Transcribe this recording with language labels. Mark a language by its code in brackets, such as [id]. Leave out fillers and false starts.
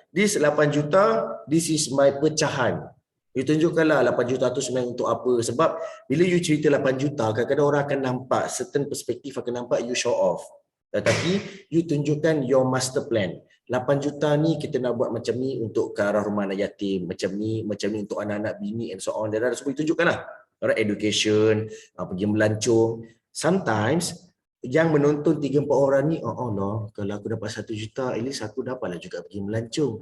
[en] This [ms] 8 juta, [en] this is my [ms] pecahan. You tunjukkanlah 8 juta tu sebenarnya untuk apa. Sebab bila you cerita 8 juta, kadang-kadang orang akan nampak, certain perspektif akan nampak you [en] show off. [ms] Tetapi you tunjukkan [en] your master plan. [ms] 8 juta ni kita nak buat macam ni untuk ke arah rumah anak yatim, macam ni untuk anak-anak bini [en] and so on. [ms] Dan semua ditunjukkanlah. Alright, education, pergi melancong. [en] Sometimes [ms] yang menonton 3-4 orang ni, oh Allah, kalau aku dapat 1 juta, [en] at least [ms] aku dapatlah juga pergi melancong.